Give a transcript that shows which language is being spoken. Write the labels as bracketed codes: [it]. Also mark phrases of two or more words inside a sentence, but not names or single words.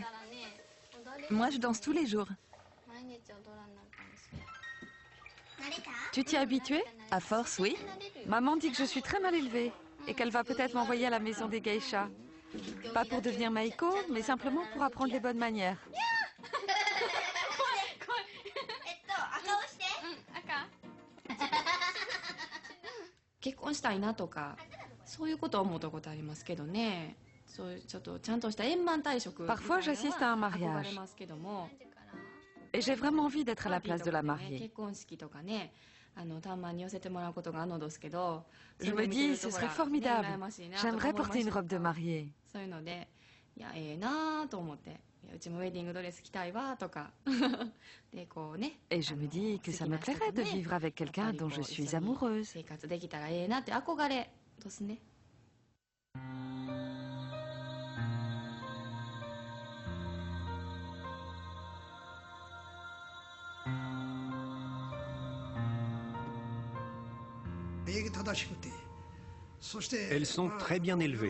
[fr] Moi, je danse tous les jours. Tu t'y es habituée? À force, oui. Maman dit que je suis très mal élevée et qu'elle va peut-être m'envoyer à la maison des geishas. Pas pour devenir Maiko, mais simplement pour apprendre les bonnes manières. [ja] 結婚したいなとかそういうことを思ったことありますけどね。そういうちょっとちゃんとした円満退職 [fr] Parfois, j'assiste à un mariage [ja] 憧れますけども。 [fr] et j'ai vraiment envie d'être à la place de la [ja] 結 [fr] mariée. [ja] 婚式とかね、たまに寄せてもらうことがあるのですけど。 [fr] Je me dis, ce serait formidable. J'aimerais porter une robe de mariée. [ja] そういうので、いやええなと思って。うちもウェディングドレス着たいわとかでこうね [fr] Et je me dis que ça me plairait de vivre avec quelqu'un dont je suis amoureuse. [ja] 生活できたらええなって憧れですね。 [fr] Elles sont très bien élevées.